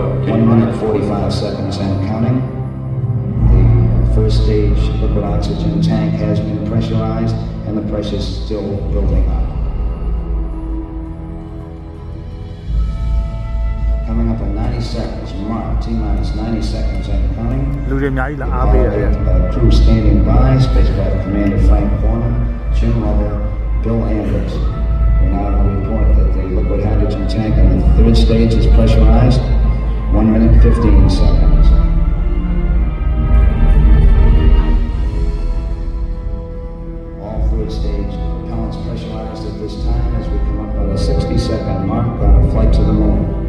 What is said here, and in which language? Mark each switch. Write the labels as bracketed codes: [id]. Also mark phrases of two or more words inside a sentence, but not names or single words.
[en] 1 minute 45 seconds and counting. The first stage liquid oxygen tank has been pressurized and the pressure is still building up. Coming up in 90 seconds, mark, T-minus 90 seconds and counting. [my] လူတွေအများကြီးလာအားပေးရတယ် [en] Crew standing by, spacecraft commander Frank Foreman, Jim Lovell, Bill Anders. We now report that the liquid hydrogen tank in the third stage is pressurized. 1 minute 15 seconds. All third stage propellants pressurized at this time as we come up on a 60-second mark on a flight to the moon.